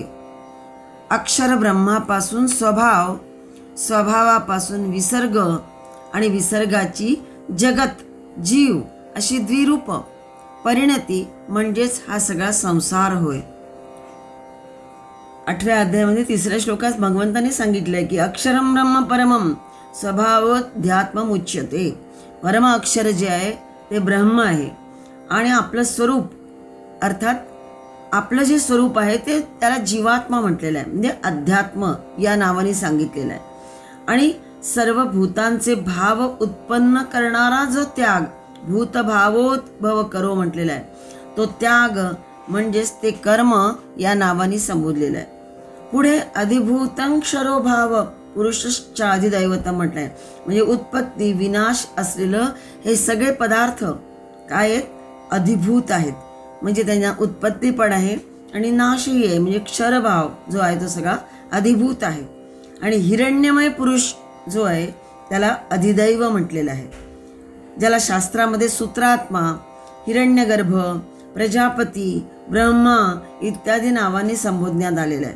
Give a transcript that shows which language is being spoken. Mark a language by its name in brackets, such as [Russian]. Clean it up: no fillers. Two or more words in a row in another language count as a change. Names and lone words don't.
[Marathi] अक्षर ब्रह्मापासून स्वभाव, स्वभावापासून विसर्ग आणि विसर्गाची जगत जीव अशी द्विरूप परिणती म्हणजेच हा सगळा संसार होय. 8व्या अध्यायामध्ये 3ऱ्या श्लोकात भगवंतांनी सांगितलंय की [Sanskrit] अक्षरम ब्रह्म परमम स्वभावोध्यात्मम उच्यते. [Marathi] परम अक्षर जे आहे ते ब्रह्म आहे आणि आपलं स्वरूप अर्थात आपलं जे स्वरूप आहे ते त्याला जीवात्मा म्हटलेलं आहे, म्हणजे अध्यात्म या नावाने सांगितलेलं आहे. आणि सर्व भूतांचे भाव उत्पन्न करणारा जो त्याग, [Sanskrit] भूतभावोद्भव करो [Marathi] म्हटलेला आहे, तो त्याग म्हणजेच ते कर्म या नावाने संबोधलेलं आहे. पुढे [Sanskrit] अधिभूतं क्षरो भाव पुरुषश्चा अधिदैवतम [Marathi] म्हटलंय, म्हणजे उत्पत्ती विनाश असलेलं हे सगळे पदार्थ काय आहेत, अधिभूत आहेत, म्हणजे त्यांना उत्पत्ती पण आहे आणि नाशही आहे, म्हणजे क्षरभाव जो आहे तो सगळा अधिभूत आहे. आणि हिरण्यमय पुरुष जो आहे त्याला अधिदैव म्हटलेलं आहे, ज्याला शास्त्रामध्ये सूत्रात्मा, हिरण्यगर्भ, प्रजापती, ब्रह्मा इत्यादी नावांनी संबोधण्यात आलेलं आहे.